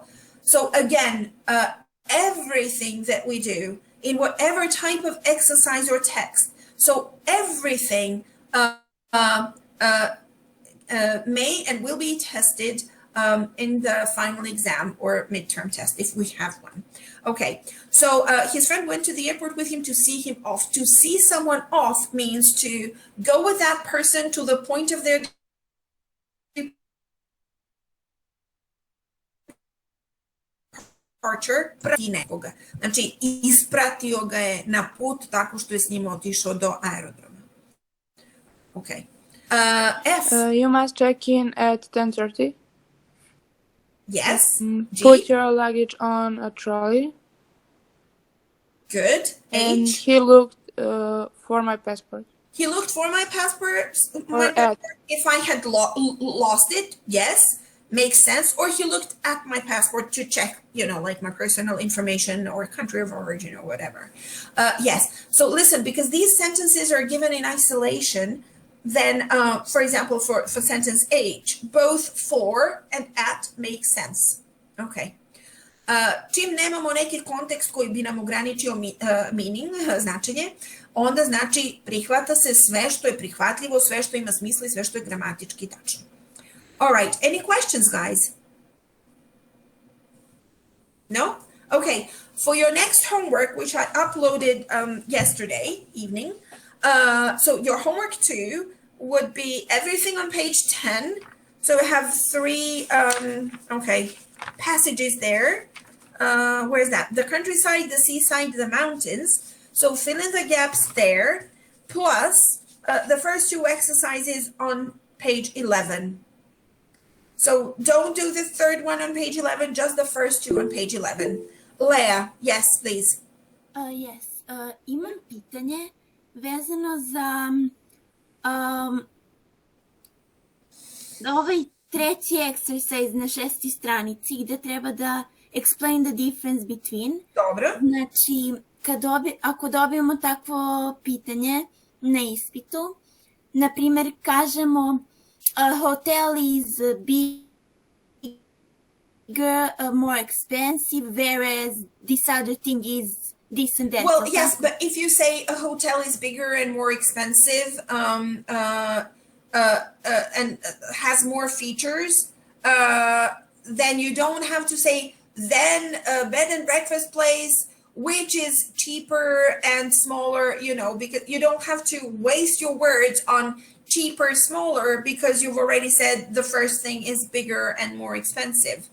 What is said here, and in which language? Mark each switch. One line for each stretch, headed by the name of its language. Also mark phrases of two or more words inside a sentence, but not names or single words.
English: So again, everything that we do in whatever type of exercise or text, so everything may and will be tested in the final exam or midterm test, if we have one. Okay, so his friend went to the airport with him to see him off. To see someone off means to go with that person to the point of their departure,
Serbian: prati nekoga. Znači, ispratio ga je na put tako što je s njim otišao do aerodroma.
English: Okay. F. You must check in at 10:30. Yes. Put your luggage on a trolley. Good. And H. he looked for my passport. He looked for my passport. At. If I had lost it, yes, makes sense. Or he looked at my passport to check, you know, like my personal information or country of origin or whatever. Yes. So listen, because these sentences are given in isolation, then, for example, for sentence H, both for and at make sense. Okay.
Serbian: Čim nemamo neki kontekst koji bi nam ograničio meaning, značenje, onda znači prihvata se sve što je prihvatljivo, sve što ima smisla i sve što je gramatički tačno.
English: All right, any questions, guys? No? Okay, for your next homework, which I uploaded yesterday evening, so your homework 2 would be everything on page 10. So we have 3, passages there. Where's that? The countryside, the seaside, the mountains. So fill in the gaps there, plus the first 2 exercises on page 11. So don't do the third one on page 11, just the first 2 on page 11. Leah, yes, please. Yes.
Serbian: Imam pitanje vezano za ovaj treći exercise na 6. stranici gde treba da
English: explain the difference between.
Serbian: Dobro. Znači, ako dobijemo takvo pitanje na ispitu, na primjer kažemo
English: a hotel is bigger, more expensive, whereas this other thing is this and that. Well, yes, but if you say a hotel is bigger and more expensive and has more features, then you don't have to say then a bed and breakfast place, which is cheaper and smaller, you know, because you don't have to waste your words on cheaper, smaller, because you've already said the first thing is bigger and more expensive.